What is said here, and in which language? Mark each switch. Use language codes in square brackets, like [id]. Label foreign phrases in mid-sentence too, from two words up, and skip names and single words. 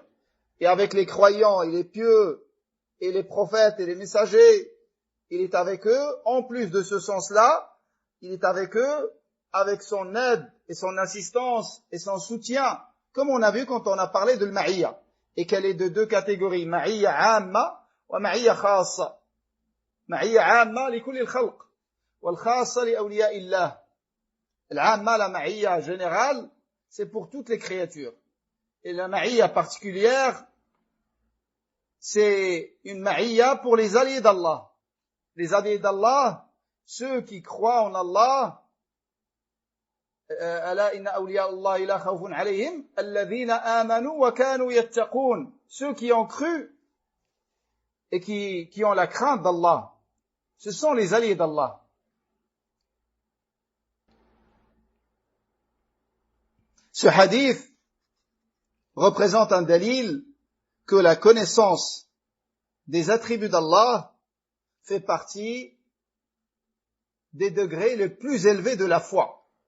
[fr] Et avec les croyants et les pieux et les prophètes et les messagers, il est avec eux. En plus de ce sens-là, il est avec eux, avec son aide et son assistance et son soutien, comme on a vu quand on a parlé de l'ma'iyya, et qu'elle est de deux catégories, [ar] معية عامة ومعية خاصة. معية عامة لكل الخلق والخاصة لأولياء الله. [fr] L'amma, la ma'iyya générale, c'est pour toutes les créatures. Et la ma'iyya particulière, c'est une ma'iyya pour les alliés d'Allah. Les alliés d'Allah, ceux qui croient en Allah, [ar] ألا إن أولياء الله لا خوف عليهم الذين آمنوا وكانوا يتقون, [fr] ceux qui ont cru et qui ont la crainte d'Allah, ce sont les alliés d'Allah. Ce hadith représente un dalil que la connaissance des attributs d'Allah fait partie des degrés les plus élevés de la foi.